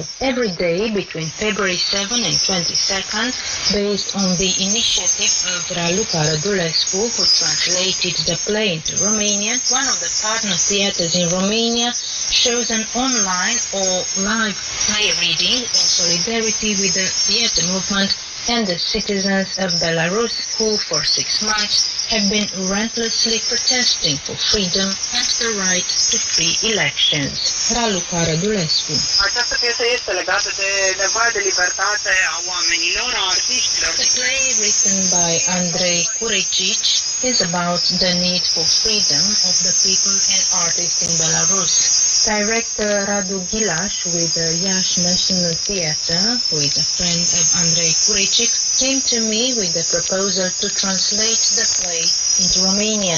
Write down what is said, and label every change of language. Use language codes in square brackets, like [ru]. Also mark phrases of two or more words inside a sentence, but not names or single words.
[en] Every day between February 7 and 22nd, based on the initiative of Raluca Radulescu, who translated the play into Romanian, one of the partner theaters in Romania shows an online or live play reading in solidarity with the theater movement and the citizens of Belarus, who for 6 months have been relentlessly protesting for freedom and the right to free elections. Raluca Radulescu. [ro] Această piesă este legată de nevoia de libertate a oamenilor, a artiștilor. [en] The play, written by Andrei Kuricic, is about the need for freedom of the people and artists in Belarus. Director Radu Gilaș with the Iași National Theatre, who is a friend of Andrei Kuricic, came to me with the proposal to translate the play into Romanian.